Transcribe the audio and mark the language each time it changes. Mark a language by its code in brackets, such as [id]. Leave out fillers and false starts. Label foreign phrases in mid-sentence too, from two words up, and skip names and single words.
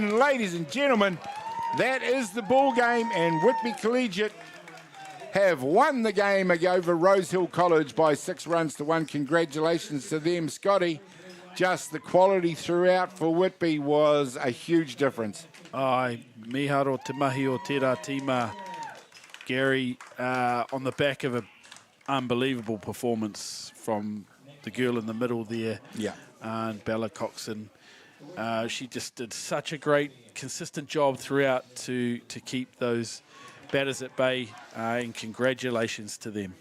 [en] And ladies and gentlemen, that is the ball game. And Whitby Collegiate have won the game over Rosehill College by 6 runs to 1. Congratulations to them, Scotty. Just the quality throughout for Whitby was a huge difference. [mi] Ai, miharo te mahi o tērā tīma, [en] Gary, on the back of an unbelievable performance from the girl in the middle there. Yeah. And Bella Coxon. She just did such a great, consistent job throughout to keep those batters at bay, and congratulations to them.